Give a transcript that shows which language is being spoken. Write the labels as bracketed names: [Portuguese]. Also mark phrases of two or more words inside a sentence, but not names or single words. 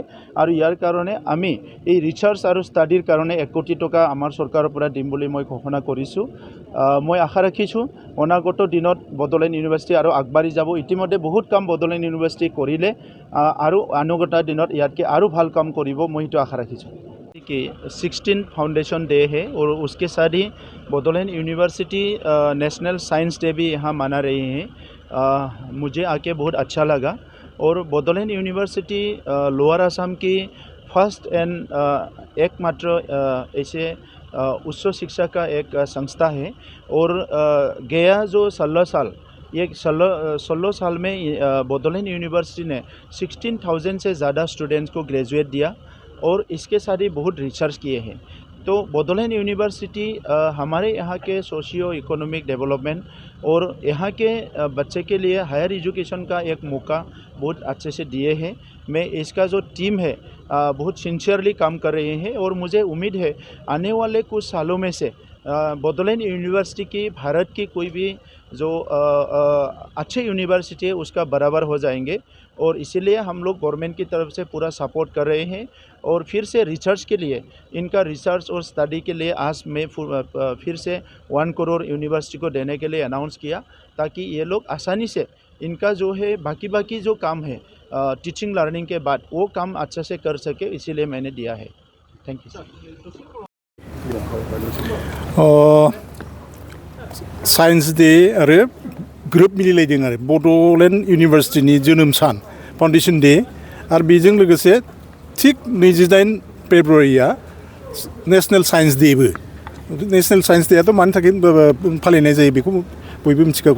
[Assamese] আৰু ইয়াৰ কাৰণে আমি এই ৰিচাৰ্চ আৰু ষ্টাডিৰ কাৰণে 1 কোটি টকা আমাৰ চৰকাৰৰ পৰা দিম বুলি মই ঘোষণা কৰিছোঁ। মই আশা ৰাখিছোঁ অনাগত দিনত বড'লেণ্ড ইউনিভাৰ্চিটি আৰু আগবাঢ়ি যাব। ইতিমধ্যে বহুত কাম বড'লেণ্ড ইউনিভাৰ্চিটি কৰিলে আৰু অনাগত দিনত ইয়াতকৈ আৰু ভাল কাম কৰিব মই সেইটো আশা ৰাখিছোঁ। [Hindi] कि [English] 16th foundation day [Hindi] है और उसके साथ ही बड'लेण्ड यूनिवर्सिटी नेशनल साइंस डे भी यहाँ मना रही हैं। मुझे आके बहुत अच्छा लगा और बड'लेण्ड यूनिवर्सिटी लोअर असम की [English] first and [Hindi] एकमात्र ऐसे उच्च शिक्षा का एक संस्था है और गया जो 16 साल ये 16 साल में बड'लेण्ड यूनिवर्सिटी ने 16,000 से ज़्यादा स्टूडेंट्स को ग्रेजुएट दिया और इसके साथ ही बहुत रिसर्च किए हैं। तो बड'लेण्ड यूनिवर्सिटी हमारे यहाँ के [English] socio economic development [Hindi] और यहाँ के बच्चे के लिए [English] higher education [Hindi] का एक मौका बहुत अच्छे से दिए हैं। मैं इसका जो टीम है बहुत सिंसियरली काम कर रहे हैं और मुझे उम्मीद है आने वाले कुछ सालों में से बड'लेण्ड यूनिवर्सिटी की भारत की कोई भी जो अच्छे यूनिवर्सिटी है उसका बराबर हो जाएंगे और इसीलिए हम लोग गवर्नमेंट की तरफ से पूरा सपोर्ट कर रहे हैं। और फिर से रिसर्च के लिए इनका रिसर्च और स्टडी के लिए आज मैं फिर से 1 करोड़ यूनिवर्सिटी को देने के लिए अनाउंस किया ताकि ये लोग आसानी से इनका जो है बाकी जो काम है [English] teaching learning [Hindi] के बाद वो काम अच्छे से कर सके, इसीलिए मैंने दिया है। [English] thank you. [Bodo] साइंस डे आरो ग्रुप मिलायदों आरो बड'लेण्ड इउनिभार्सिटिनि जोनोम सान [English] foundation day [Bodo] आरो बेजों लोगोसे थिग 28 फेब्रुवारिया नेशनल साइंस डेबो। नेशनल साइंस डेआथ' मानि थाखाय फालिनाय जायो बेखौ बयबो मिथिखागौ।